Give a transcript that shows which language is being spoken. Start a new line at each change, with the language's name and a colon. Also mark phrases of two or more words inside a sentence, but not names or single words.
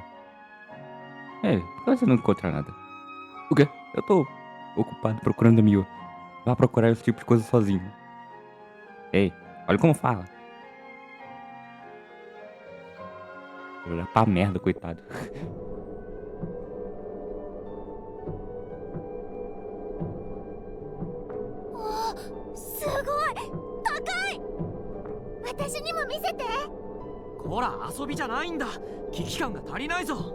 Portuguese: Ei, por que você não encontra nada? O quê? Eu tô ocupado procurando a Mio. Vá procurar esse tipo de coisa sozinho. Ei, olha como fala. Vou olhar pra merda, coitado.
Japanese: Oh, ほら、遊びじゃないんだ。危機感が足りないぞ。